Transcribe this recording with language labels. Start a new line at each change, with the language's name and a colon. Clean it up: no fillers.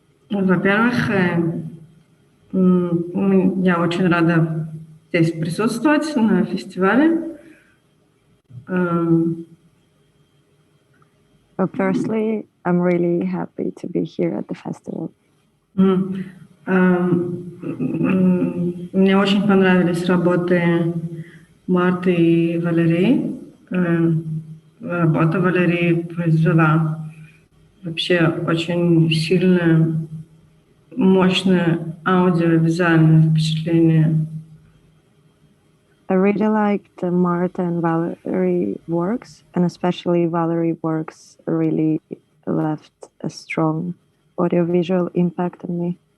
Russian: Во-первых, я очень рада здесь присутствовать на фестивале.
English: Well, firstly, I'm really happy to be here at the festival.
Russian: Мне очень понравились работы Марты и Валерии. Работа Валерии произвела вообще очень сильное, мощное аудиовизуальное впечатление.
English: I really liked Martha and Valerie works, and especially Valerie works really left a strong audiovisual impact on me.